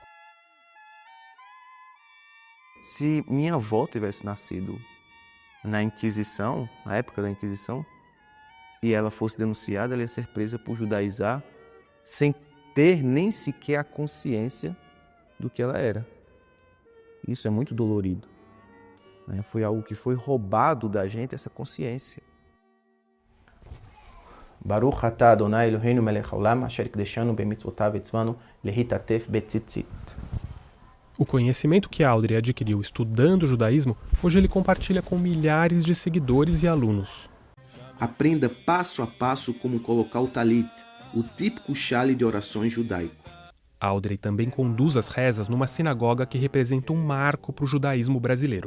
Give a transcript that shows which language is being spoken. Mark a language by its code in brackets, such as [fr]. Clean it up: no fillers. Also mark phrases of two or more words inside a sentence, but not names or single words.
[pt] Se minha avó tivesse nascido na Inquisição, na época da Inquisição, e ela fosse denunciada, ela ia ser presa por judaizar sem ter nem sequer a consciência do que ela era. Isso é muito dolorido. Foi algo que foi roubado da gente, essa consciência. [he] ברוך אתה אדוני אלוהינו מלך העולם אשר קדשנו במצוותיו וצוונו להתעטף בציצית. [pt] O conhecimento que Audrey adquiriu estudando o judaísmo, hoje ele compartilha com milhares de seguidores e alunos. Aprenda passo a passo como colocar o talit, o típico chale de orações judaico. Audrey também conduz as rezas numa sinagoga que representa um marco para o judaísmo brasileiro.